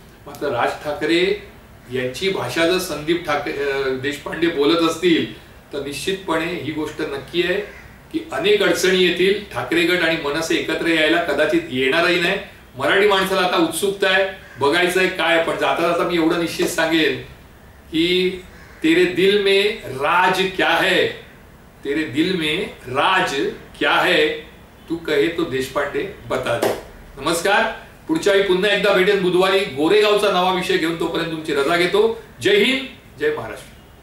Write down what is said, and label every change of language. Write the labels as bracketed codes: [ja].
[mr] मात्र राज ठाकरे यांची भाषा जर संदीप देशपांडे बोलत असतील तर निश्चितपणे ही गोष्ट नक्की आहे की अनेक अडचणी येतील. ठाकरे गट आणि मनसे एकत्र यायला कदाचित येणारही नाही. मराठी माणसाला आता उत्सुकता आहे, बघायचं आहे काय. पण जाता जाता मी एवढं निश्चित सांगेन की [hi] तेरे दिल में राज क्या है, तेरे दिल में राज क्या है, तू कहे तो देशपांडे बता दे. [mr] नमस्कार. पुढच्या वेळी पुन्हा एकदा भेटेन बुधवारी गोरेगावचा नवा विषय घेऊन. तोपर्यंत तुमची रजा घेतो. जय हिंद, जय महाराष्ट्र.